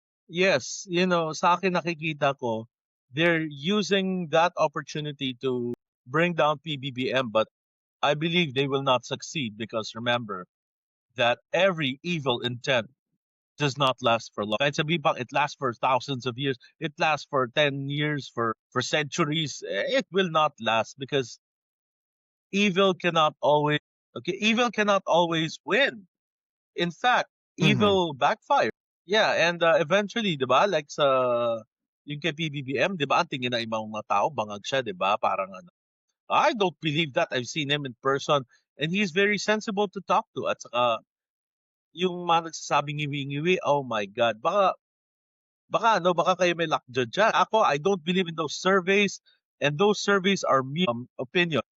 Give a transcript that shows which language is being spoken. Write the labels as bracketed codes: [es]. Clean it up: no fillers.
[en] Yes, [tl] sa akin nakikita ko, [en] they're using that opportunity to bring down PBBM, but I believe they will not succeed because remember that every evil intent does not last for long. [tl] Kahit sabihin pang [en] it lasts for thousands of years, it lasts for 10 years, for centuries, it will not last because evil cannot always evil cannot always win. In fact, Mhm. evil backfire. Yeah, and eventually, [tl] 'di ba, like sa yung kay PBBM, 'di ba, ang tingin ng ibang mga tao bangag siya, 'di ba? Parang ano, [en] I don't believe that. I've seen him in person and he's very sensible to talk to. [tl] At saka yung mga nagsasabing ngiwi-ngiwi, [en] oh my God. [tl] Baka kayo may lockjaw dyan. [en] Ako, I don't believe in those surveys, and those surveys are mere opinion.